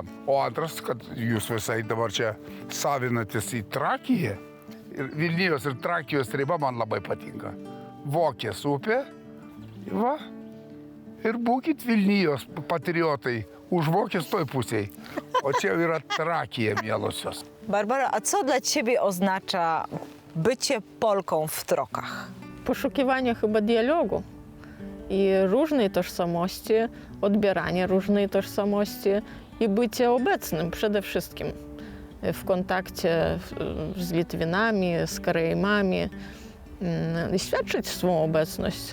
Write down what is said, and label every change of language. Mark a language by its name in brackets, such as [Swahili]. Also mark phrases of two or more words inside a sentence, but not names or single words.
[Lithuanian] O antras, kad jūs visai dabar čia savinatės į Trakiją. Ir Vilnijos ir Trakijos riba man labai patinka. Vokės upė, va, ir būkit Vilnijos patriotai, už Vokės toj pusėj. O čia jau yra Trakija, mielosios. [Polish] Barbara, a co dla ciebie oznacza bycie Polką w Trokach? Poszukiwanie chyba dialogu i różnej tożsamości, odbieranie różnej tożsamości i bycie obecnym przede wszystkim w kontakcie z Litwinami, z Karaimami, świadczyć swą obecność.